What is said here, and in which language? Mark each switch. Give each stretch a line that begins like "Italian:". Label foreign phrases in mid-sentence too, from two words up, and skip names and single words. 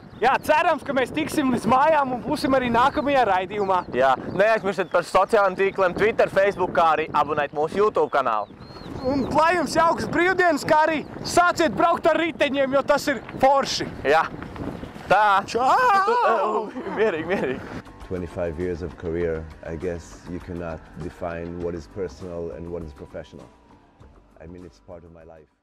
Latvian: Jā, cerams, ka mēs tiksim līdz mājām un būsim arī nākamajā raidījumā. Jā, neaizmirstiet par sociālajiem tīkliem, Twitter, Facebook, kā arī abonēt mūsu YouTube kanālu. Un lai jums jaukas brīvdienas, kā arī sāciet braukt ar riteņiem, jo tas ir forši. Jā. Tā. Čau! Mierīgi.
English: 25 years of career, I guess you cannot define what is personal and what is professional. I mean, it's part of my life.